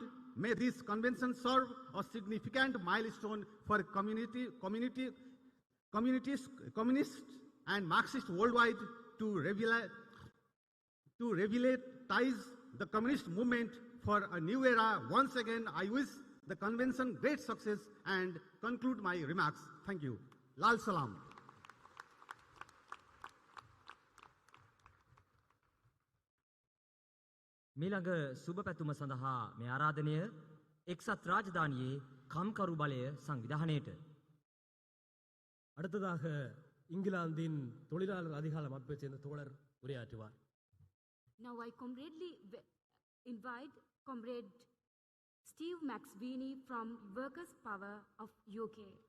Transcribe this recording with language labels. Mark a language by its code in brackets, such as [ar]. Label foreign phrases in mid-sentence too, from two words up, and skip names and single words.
[en] May this convention serve a significant milestone for communists and Marxists worldwide to revitalize the communist movement for a new era. Once again, I wish the convention great success and conclude my remarks. Thank you. [hi] लाल सलाम. [si] මීළඟ සුබ පැතුම සඳහා මේ ආරාධනය එක්සත් රාජධානියේ කම්කරු බලය සංවිධානයට. [ta] அடுத்ததாக இங்கிலாந்தின் தொழிலாளர் அதிகார அமைப்பைச் சேர்ந்த தோழர் உரையாற்றுவார். [en] Now I comradely invite Comrade Steve McSweeney from Workers' Power of UK.